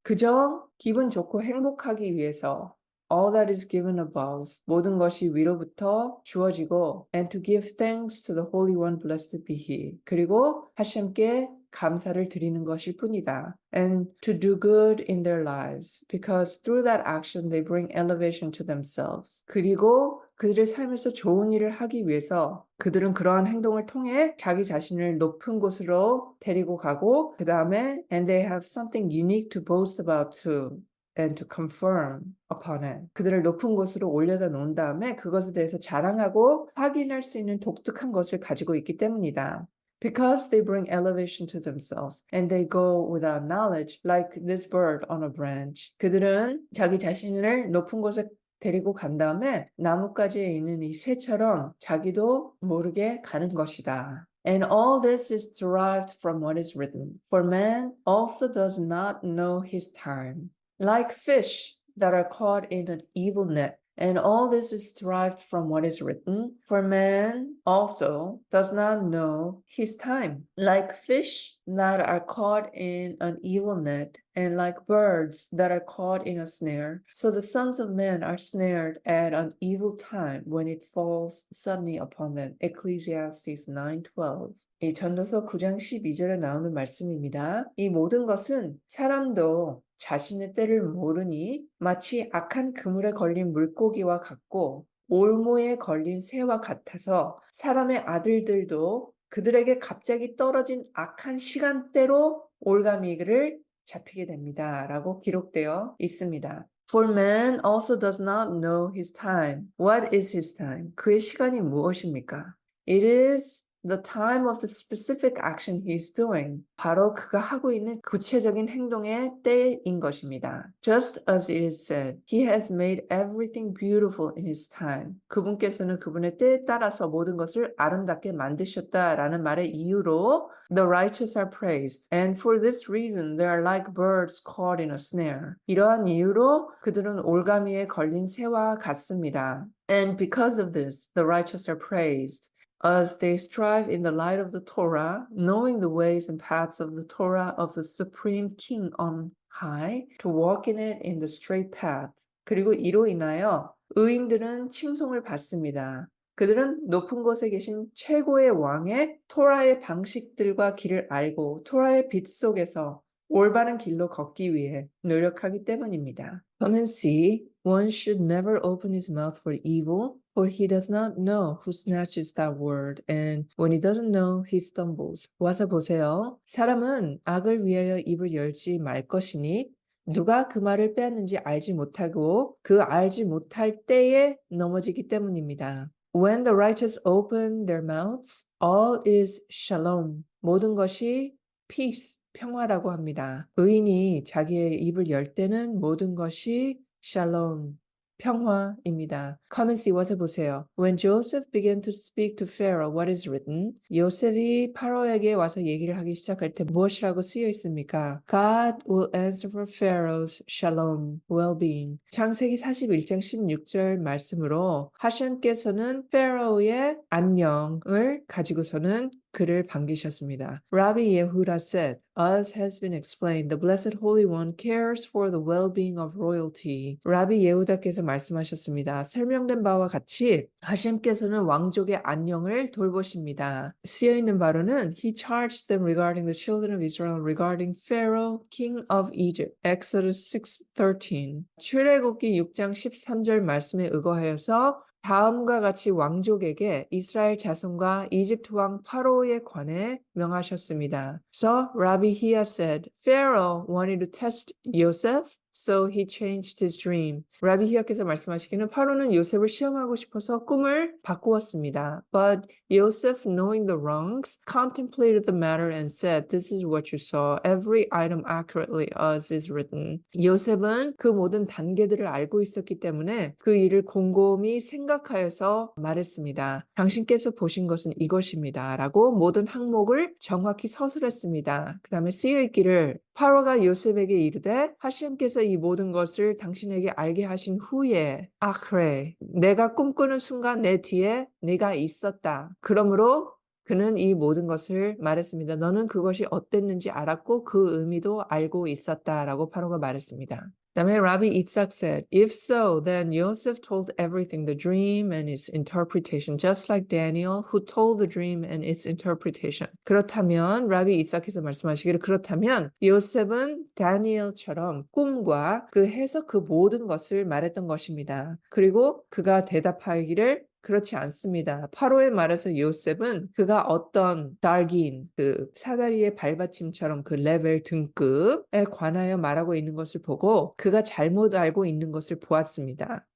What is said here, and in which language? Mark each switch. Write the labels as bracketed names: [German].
[Korean] 그저 기분 좋고 행복하기 위해서 [English] all that is given above, [Korean] 모든 것이 위로부터 주어지고 [English] and to give thanks to the Holy One, blessed be He. [Korean] 그리고 하심께 감사를 드리는 것일 뿐이다. [English] And to do good in their lives, because through that action they bring elevation to themselves. [Korean] 그리고 그들의 삶에서 좋은 일을 하기 위해서 그들은 그러한 행동을 통해 자기 자신을 높은 곳으로 데리고 가고 그 다음에 [English] and they have something unique to boast about too. and to confirm upon it. [Korean] 그들을 높은 곳으로 올려다 놓은 다음에 그것에 대해서 자랑하고 확인할 수 있는 독특한 것을 가지고 있기 때문이다. [English] Because they bring elevation to themselves and they go without knowledge like this bird on a branch. [Korean] 그들은 자기 자신을 높은 곳에 데리고 간 다음에 나뭇가지에 있는 이 새처럼 자기도 모르게 가는 것이다. [English] And all this is derived from what is written. For man also does not know his time. Like fish that are caught in an evil net. And all this is derived from what is written. For man also does not know his time. Like fish that are caught in an evil net, and like birds that are caught in a snare. So the sons of men are snared at an evil time when it falls suddenly upon them. Ecclesiastes 9:12. [Korean] 이 전도서 9장 12절에 나오는 말씀입니다. 이 모든 것은 사람도 자신의 때를 모르니 마치 악한 그물에 걸린 물고기와 같고 올무에 걸린 새와 같아서 사람의 아들들도 그들에게 갑자기 떨어진 악한 시간대로 올가미를 잡히게 됩니다. 라고 기록되어 있습니다. [English] For man also does not know his time. What is his time? [Korean] 그의 시간이 무엇입니까? [English] It is the time of the specific action he is doing. [Korean] 바로 그가 하고 있는 구체적인 행동의 때인 것입니다. [English] Just as it is said, he has made everything beautiful in his time. [Korean] 그분께서는 그분의 때에 따라서 모든 것을 아름답게 만드셨다라는 말의 이유로 [English] the righteous are praised, and for this reason they are like birds caught in a snare. [Korean] 이러한 이유로 그들은 올가미에 걸린 새와 같습니다. [English] And because of this, the righteous are praised. As they strive in the light of the Torah, knowing the ways and paths of the Torah of the Supreme King on high, to walk in it in the straight path. [Korean] 그리고 이로 인하여 의인들은 칭송을 받습니다. 그들은 높은 곳에 계신 최고의 왕의 토라의 방식들과 길을 알고 토라의 빛 속에서 올바른 길로 걷기 위해 노력하기 때문입니다. [English] Come and see, one should never open his mouth for evil, for he does not know who snatches that word, and when he doesn't know, he stumbles. [Korean] 와서 보세요. 사람은 악을 위하여 입을 열지 말 것이니 누가 그 말을 빼앗는지 알지 못하고 그 알지 못할 때에 넘어지기 때문입니다. [English] When the righteous open their mouths, all is shalom. [Korean] 모든 것이 peace, 평화라고 합니다. 의인이 자기의 입을 열 때는 모든 것이 shalom, 평화입니다. [English] Come and see, [Korean] 와서 보세요. [English] When Joseph began to speak to Pharaoh, what is written? [Korean] 요셉이 파로에게 와서 얘기를 하기 시작할 때 무엇이라고 쓰여 있습니까? [English] God will answer for Pharaoh's shalom, well-being. [Korean] 창세기 41장 16절 말씀으로 하셴께서는 페로의 안녕을 가지고서는 그를 반기셨습니다. [English] Rabbi Yehuda said, as has been explained, the Blessed Holy One cares for the well-being of royalty. [Korean] 라비 예후다께서 말씀하셨습니다. 설명된 바와 같이 하셴께서는 왕족의 안녕을 돌보십니다. 쓰여 있는 바로는 [English] He charged them regarding the children of Israel regarding Pharaoh, king of Egypt. Exodus 6:13. [Korean] 출애굽기 6장 13절 말씀에 의거하여서 다음과 같이 왕족에게 이스라엘 자손과 이집트 왕 파로에 관해 명하셨습니다. [English] So Rabbi Hia said, Pharaoh wanted to test Joseph, so he changed his dream. [Korean] 라비 히야께서 말씀하시기는 파로는 요셉을 시험하고 싶어서 꿈을 바꾸었습니다. [English] But Joseph, knowing the wrongs, contemplated the matter and said, This is what you saw, every item accurately as is written. [Korean] 요셉은 그 모든 단계들을 알고 있었기 때문에 그 일을 곰곰이 생각하여서 말했습니다. 당신께서 보신 것은 이것입니다. 라고 모든 항목을 정확히 서술했습니다. 그 다음에 쓰여있기를 파로가 요셉에게 이르되 하셴께서 이 모든 것을 당신에게 알게 하신 후에 그래 내가 꿈꾸는 순간 내 뒤에 네가 있었다. 그러므로 그는 이 모든 것을 말했습니다. 너는 그것이 어땠는지 알았고 그 의미도 알고 있었다라고 파로가 말했습니다. 그다음에 라비 이삭 [English] said, If so, then Joseph told everything, the dream and its interpretation, just like Daniel, who told the dream and its interpretation. [Korean] 그렇다면 라비 이삭께서 말씀하시기를 그렇다면 요셉은 다니엘처럼 꿈과 그 해석 그 모든 것을 말했던 것입니다. 그리고 그가 대답하기를 그렇지 않습니다. 파로의 말에서 요셉은 그가 어떤 달긴 그 사다리의 발받침처럼 그 레벨 등급에 관하여 말하고 있는 것을 보고 그가 잘못 알고 있는 것을 보았습니다.